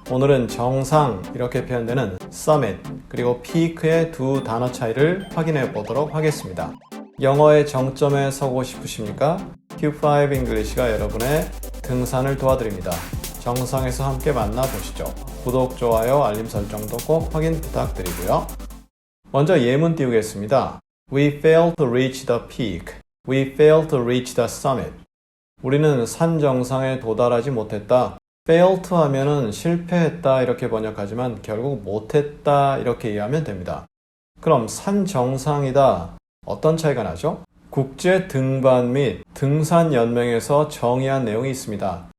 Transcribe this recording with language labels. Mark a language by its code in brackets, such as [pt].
[ko] 오늘은 정상 이렇게 표현되는 summit 그리고 peak의 두 단어 차이를 확인해 보도록 하겠습니다. 영어의 정점에 서고 싶으십니까? Q5 English가 여러분의 등산을 도와드립니다. 정상에서 함께 만나보시죠. 구독, 좋아요, 알림 설정도 꼭 확인 부탁드리고요. 먼저 예문 띄우겠습니다. [en] We failed to reach the peak. We failed to reach the summit. [ko] 우리는 산 정상에 도달하지 못했다. fail to 하면은 실패했다 이렇게 번역하지만 결국 못했다 이렇게 이해하면 됩니다. 그럼 산 정상이다. 어떤 차이가 나죠? 국제 등반 및 등산 연맹에서 정의한 내용이 있습니다.